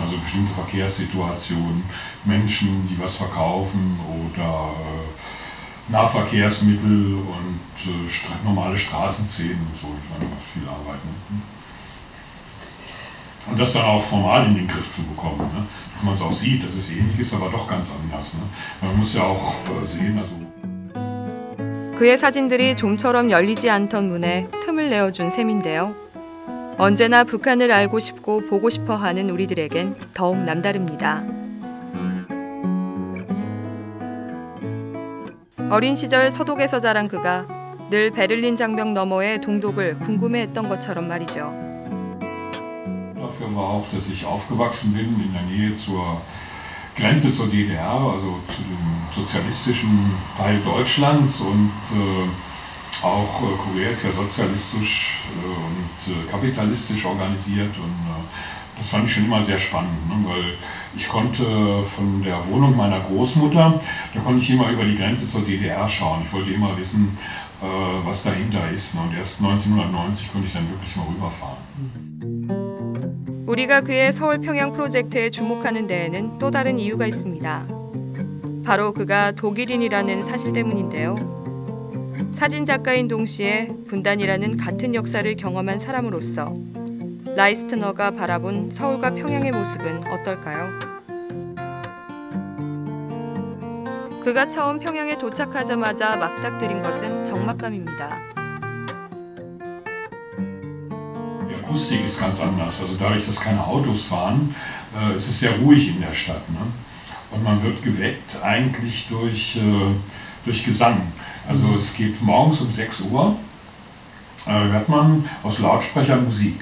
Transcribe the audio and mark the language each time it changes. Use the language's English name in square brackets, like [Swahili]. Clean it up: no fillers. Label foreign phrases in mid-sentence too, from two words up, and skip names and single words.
[German] Also bestimmte Verkehrssituationen, Menschen, die was verkaufen oder Nahverkehrsmittel und normale Straßenszenen und so. Ich meine, viel Arbeit. Ne? Und das dann auch formal in den Griff zu bekommen, ne? Dass man es auch sieht, dass es ähnlich ist, aber doch ganz anders. Ne? Man muss ja auch sehen, also [Korean] 그의 사진들이 좀처럼 열리지 않던 문에 틈을 내어준 셈인데요. 언제나 북한을 알고 싶고 보고 싶어 하는 우리들에겐 더욱 남다릅니다. 어린 시절 서독에서 자란 그가 늘 베를린 장벽 너머의 동독을 궁금해했던 것처럼 말이죠. [German] Dafür war auch, dass ich aufgewachsen bin in der Nähe zur Grenze zur DDR, also zu dem sozialistischen Teil Deutschlands und auch Korea ist ja sozialistisch und kapitalistisch organisiert und das fand ich schon immer sehr spannend, ne? Weil ich konnte von der Wohnung meiner Großmutter, da konnte ich immer über die Grenze zur DDR schauen. Ich wollte immer wissen, was dahinter ist, ne? Und erst 1990 konnte ich dann wirklich mal rüberfahren. [Korean] 우리가 그의 서울 평양 프로젝트에 주목하는 데에는 또 다른 이유가 있습니다. 바로 그가 독일인이라는 사실 때문인데요. 사진작가인 동시에 분단이라는 같은 역사를 경험한 사람으로서 라이스트너가 바라본 서울과 평양의 모습은 어떨까요? 그가 처음 평양에 도착하자마자 막닥뜨린 것은 적막감입니다. [German] Die Akustik ist ganz anders. Also dadurch, dass keine Autos fahren, ist es sehr ruhig in der Stadt. Ne? und man wird geweckt eigentlich durch Gesang. Also es geht morgens um 6 Uhr, hört man aus Lautsprechern Musik.